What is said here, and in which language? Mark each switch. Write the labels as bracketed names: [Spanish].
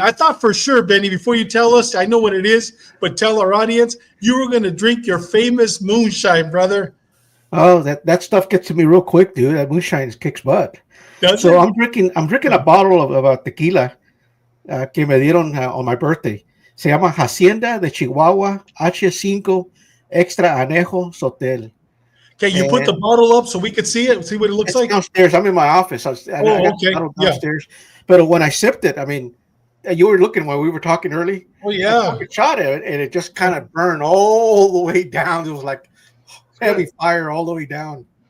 [English] I thought for sure, Benny, before you tell us, I know what it is, but tell our audience, you were going to drink your famous moonshine, brother. Oh, that stuff gets to me real quick, dude. That moonshine kicks butt. So I'm drinking a bottle of tequila [Spanish] que me dieron [English] on my birthday. [Spanish] Se llama Hacienda de Chihuahua H5 Extra Anejo Sotel. [English] Can you put the bottle up so we could see it, see what it looks like? Downstairs. I'm in my office. I got the bottle downstairs. Yeah. But when I sipped it, I mean, you were looking when we were talking early. Oh, yeah. I shot it, and it just kind of burned all the way down. It was like heavy fire all the way down.